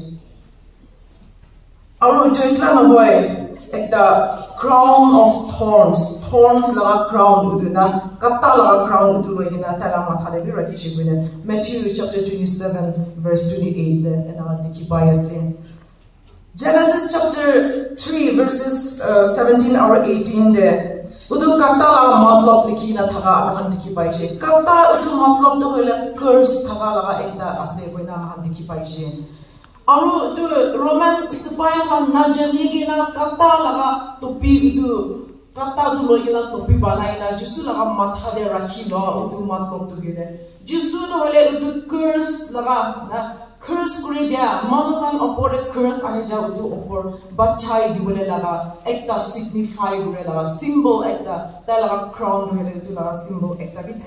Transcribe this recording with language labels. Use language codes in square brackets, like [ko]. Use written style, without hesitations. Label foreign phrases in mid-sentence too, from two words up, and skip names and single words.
[nag] aru joitla na hoy ekta [en] crown of thorns [nag] laga crown uduna katta laga crown udu loina tala matha de bi rakhi shibune Matthew chapter 27 verse 28 de ena dikhi pai ase Genesis chapter 3 verses 17 or 18 de udu katta laga matlab likhi na thaga ahan dikhi pai she katta udu matlab to hoile curse thaga laga ekta ase koina ahan dikhi pai she aru tu Roman sipai khan na jani gina katta laga topi udu katta tu loi gina topi banai na jisu laga matha de rakhi lo udu matlab tu gile jisu to hole udu curse laga na curse kuri dia manu khan opor curse ahi ja udu opor bachai dibole laga ekta signify gure laga symbol ekta ta laga crown hele udu laga symbol ekta bi